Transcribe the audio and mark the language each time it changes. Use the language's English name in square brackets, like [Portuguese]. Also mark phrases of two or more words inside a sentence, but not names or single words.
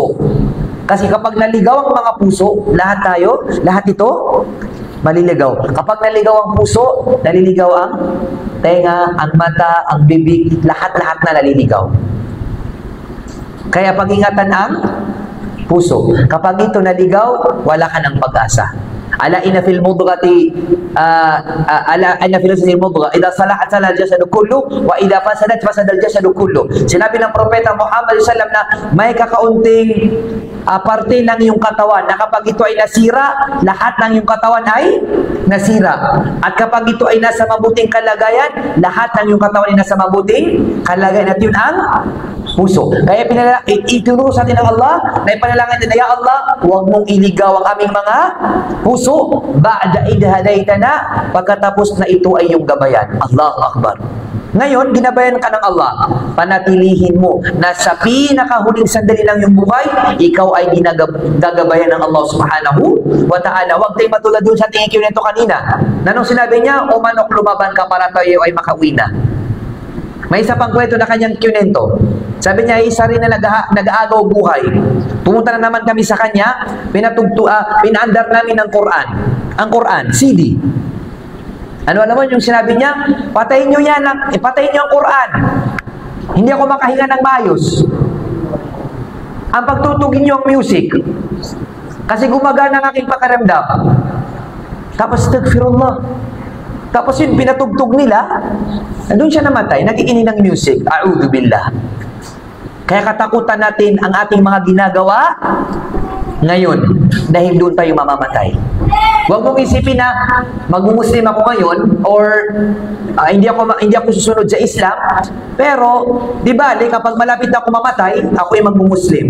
[Filipino] Kasi kapag naligaw ang mga puso, lahat tayo, lahat ito, maliligaw. Kapag naligaw ang puso, naliligaw ang tenga, ang mata, ang bibig, lahat-lahat na naliligaw. Kaya pag-ingatan ang puso. Kapag ito naligaw, wala ka ng pag-asa. [Arabic] ألا إن في المضغة إذا صلحت صلح الجسد كله وإذا فسدت فسد الجسد كله. [Filipino] Sinabi ng propeta Muhammad [Arabic] صلى الله عليه وسلم [Filipino] na may kakaunting parte ng iyong katawan na kapag ito ay nasira, lahat ng iyong katawan ay nasira. At kapag ito ay nasa mabuting kalagayan, lahat ng iyong katawan ay nasa mabuting kalagayan. At yun ang puso. Kaya itinuro sa atin ng Allah na ipanalangin din, [Arabic] يا الله, [Filipino] huwag mong iligaw ang aming mga puso [Arabic] بعد إذ هديتنا, [Filipino] pagkatapos na ito ay yung gabayan. [Arabic] الله أكبر. [Filipino] Ngayon, ginabayan ka ng Allah. Panatilihin mo na sa pinakahuling sandali lang yung buhay, ikaw ay ginagabayan ng Allah [Arabic] سبحانه وتعالى. [Filipino] Huwag tayo matulad doon sa tingin ko nito kanina. Nanong sinabi niya, o manok, lumaban ka para tayo ay makauwi na. May isa pang kwento na kanyang kinento. Sabi niya, isa rin na nag-aagaw buhay. Pumunta na naman kami sa kanya, pinaandar namin ng Quran. Ang Quran, CD. Ano naman yung sinabi niya? Patayin niyo yan, patayin niyo ang Quran. Hindi ako makahinga ng maayos. Ang pagtutugin niyo ang music. Kasi gumagana ang aking pakiramdam. Tapos, astaghfirullah. Tapos yun, pinatugtog nila, doon siya namatay, nakikinig ng music. [Arabic] أعوذ بالله. [Filipino] Kaya katakutan natin ang ating mga ginagawa ngayon dahil doon tayo mamamatay. Huwag mong isipin na mag-Muslim ako ngayon or hindi ako susunod sa Islam, pero di bali kapag malapit na ako mamatay, ako ay mag-Muslim.